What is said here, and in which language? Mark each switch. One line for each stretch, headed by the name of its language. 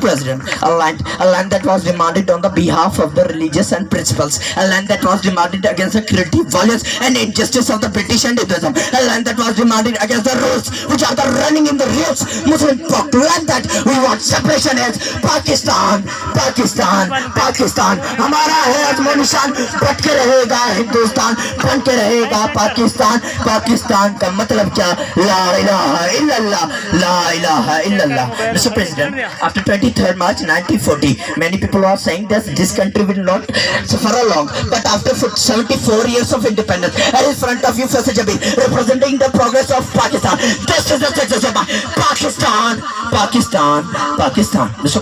English: President, a land that was demanded on the behalf of the religious and principles, a land that was demanded against the cruelty, violence and injustice of the British and Hinduism, a land that was demanded against the rules which are the running in the roots Muslim folk, land that we want separation as Pakistan, Pakistan, Pakistan.
Urdu: ہمارا ہے عزم و نشان، but کے رہے گا ہندوستان، بن کے رہے گا پاکستان۔ پاکستان کا مطلب کیا؟ لا الہ الا اللہ، لا الہ الا اللہ۔ Mr.
English: President, after 23rd March 1940, many people are saying that this country will not suffer long, but after 74 years of independence, and in front of you Faisal Shabir, representing the progress of Pakistan, this is the success of Pakistan, Pakistan, Pakistan. Mr.